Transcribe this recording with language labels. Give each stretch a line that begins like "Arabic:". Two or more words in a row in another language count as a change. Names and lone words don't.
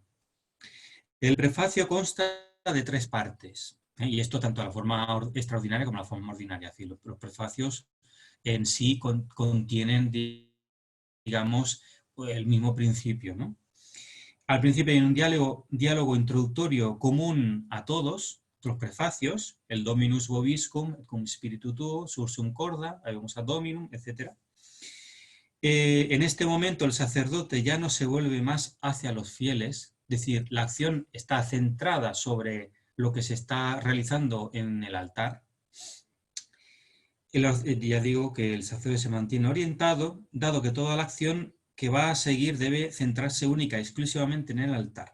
Spanish: El prefacio consta de 3 partes, y esto tanto la forma extraordinaria como la forma ordinaria. Es decir, los prefacios en sí contienen, digamos, el mismo principio, ¿no? Al principio hay un diálogo introductorio común a todos los prefacios, el
Latin: Dominus vobiscum, cum spiritu tuo, sursum corda,
Spanish: ahí vamos a Dominum, etc. En este momento el sacerdote ya no se vuelve más hacia los fieles, es decir, la acción está centrada sobre lo que se está realizando en el altar. Ya digo que el sacerdote se mantiene orientado, dado que toda la acción que va a seguir debe centrarse única y exclusivamente en el altar.